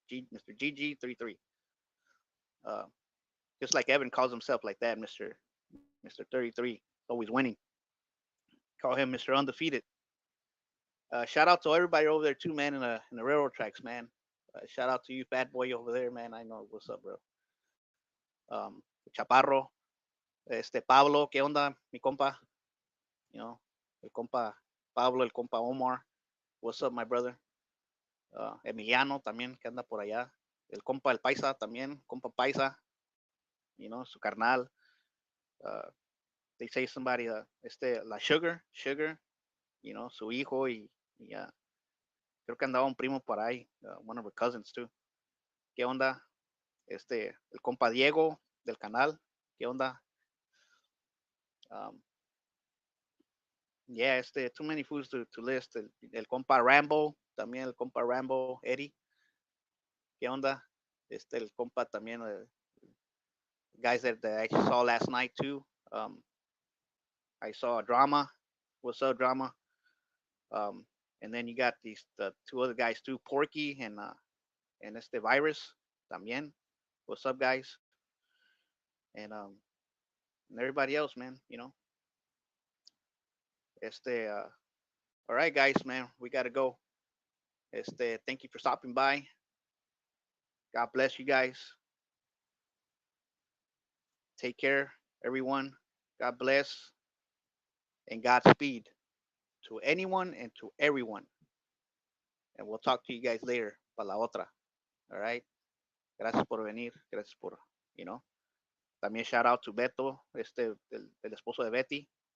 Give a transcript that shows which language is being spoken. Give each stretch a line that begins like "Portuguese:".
English: Mister GG33. Uh, just like Evan calls himself like that, Mister 33, always winning. Call him Mister Undefeated. Shout out to everybody over there too, man, in the railroad tracks, man. Shout out to you, fat boy over there, man. I know what's up, bro.
Spanish: Chaparro, Pablo, ¿qué onda, mi compa? El compa Pablo, el compa Omar.
English: What's up, my brother?
Spanish: Emiliano también, que anda por allá. El compa el paisa también, compa paisa, su carnal. Uh,
English: they say somebody,
Spanish: la sugar, su hijo y creo que andaba un primo por ahí,
English: one of her cousins too.
Spanish: ¿Qué onda? El compa Diego del canal. ¿Qué onda?
English: Um, yeah, too many foods to list.
Spanish: El compa Rambo, también el compa Rambo, Eddie. ¿Qué onda? El compa también,
English: guys that I saw last night too. I saw Drama. What's up, Drama? Um, and then you got the two other guys too, Porky and Virus también. What's up, guys? And everybody else, man. Uh, all right, guys, man, we gotta go. Thank you for stopping by. God bless you guys. Take care, everyone. God bless and Godspeed to anyone and to everyone. And we'll talk to you guys later.
Spanish: Para la otra.
English: All right.
Spanish: Gracias por venir. Gracias por,
English: you know.
Spanish: También
English: shout out to
Spanish: Beto, el esposo de Betty.